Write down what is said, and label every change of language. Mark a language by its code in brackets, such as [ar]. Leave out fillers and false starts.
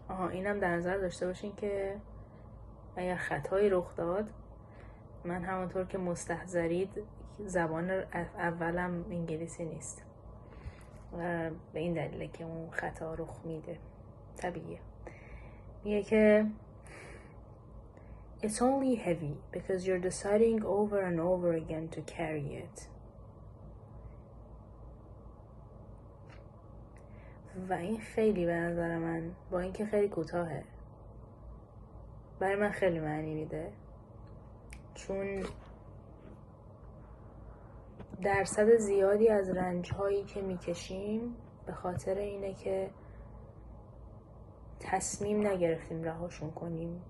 [fa] اینم در نظر داشته باشین که اگر خطایی رخ داد، من همونطور که مستحضرید زبان اولم انگلیسی نیست و به این دلیله که اون خطا رخ میده. طبیعیه. میگه که [en] It's only heavy because you're deciding over and over again to carry it. [fa] و این خیلی به نظر من با اینکه خیلی کوتاهه برای من خیلی معنی میده، چون درصد زیادی از رنج‌هایی که میکشیم به خاطر اینه که تصمیم نگرفتیم رهاشون کنیم.